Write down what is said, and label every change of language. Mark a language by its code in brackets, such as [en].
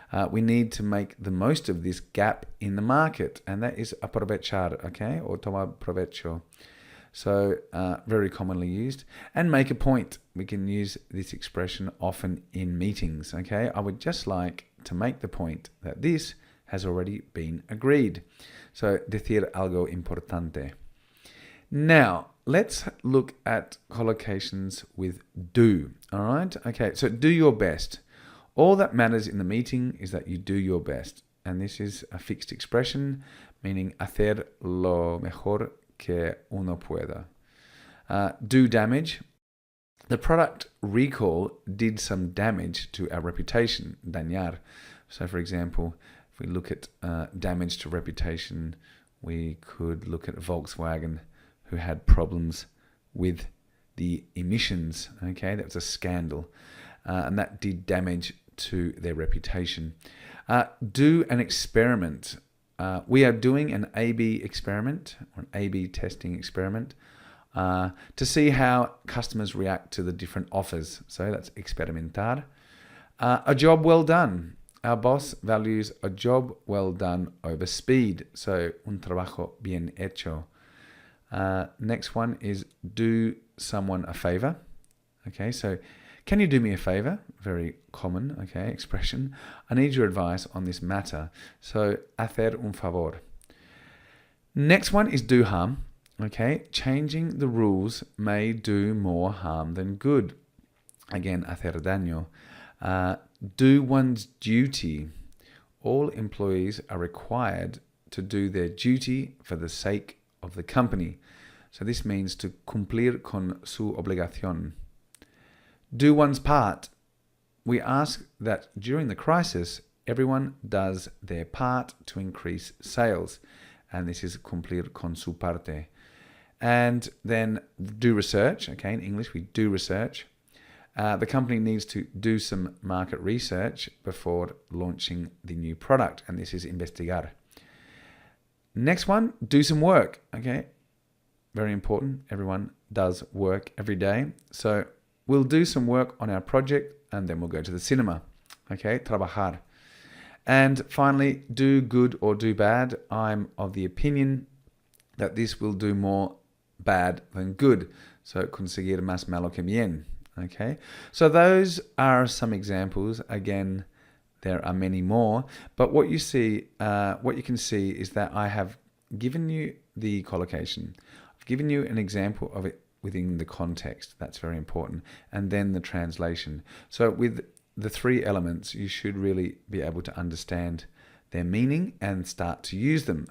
[en] We need to make the most of this gap in the market, and that is aprovechar, okay, or [es] tomar provecho. [en] So, very commonly used. And make a point. We can use this expression often in meetings, okay? I would just like to make the point that this has already been agreed. [es] So, decir algo importante. [en] Now, let's look at collocations with do, all right? Okay, so do your best. All that matters in the meeting is that you do your best. And this is a fixed expression, meaning [es] hacer lo mejor que uno pueda. [en] Do damage. The product recall did some damage to our reputation, dañar. So, for example, if we look at damage to reputation, we could look at Volkswagen, who had problems with the emissions. Okay, that was a scandal, and that did damage to their reputation. Do an experiment. We are doing an A/B experiment, or an A/B testing experiment, to see how customers react to the different offers. So that's experimentar. A job well done. Our boss values a job well done over speed. [es] So un trabajo bien hecho. [en] Next one is do someone a favor. Okay, so can you do me a favor? Very common, okay, expression. I need your advice on this matter. So [es] hacer un favor. [en] Next one is do harm. Okay, changing the rules may do more harm than good. Again, [es] hacer daño. [en] Do one's duty. All employees are required to do their duty for the sake of the company. So this means to [es] cumplir con su obligación. [en] Do one's part. We ask that during the crisis, everyone does their part to increase sales. And this is [es] cumplir con su parte. [en] And then do research. Okay, in English, we do research. The company needs to do some market research before launching the new product. And this is investigar. Next one, do some work. Okay, very important. Everyone does work every day. So we'll do some work on our project and then we'll go to the cinema. Okay, trabajar. And finally, do good or do bad. I'm of the opinion that this will do more bad than good. [es] So conseguir más malo que bien. [en] Okay, so those are some examples. Again, there are many more, but what you can see is that I have given you the collocation. I've given you an example of it within the context. That's very important. And then the translation. So with the three elements, you should really be able to understand their meaning and start to use them.